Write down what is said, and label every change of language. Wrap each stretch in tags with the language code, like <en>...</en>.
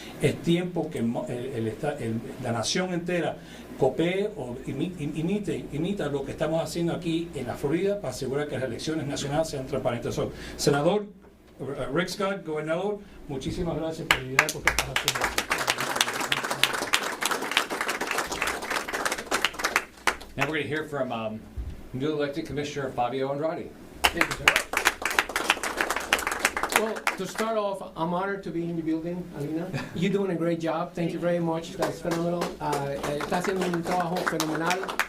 <es>Es tiempo que la nación entera copie o imita lo que estamos haciendo aquí en la Florida para asegurar que las elecciones nacionales sean transparentes. Senador Rick Scott, gobernador, muchísimas gracias por liderar por esta haciendo.</es> <en>Now we're going to hear from newly elected Commissioner Fabio Andrade. Thank you, sir. Well, to start off, I'm honored to be in the building, Alina. You're doing a great job. Thank you very much. That's phenomenal.</en> <es>Está haciendo un trabajo fenomenal.</es>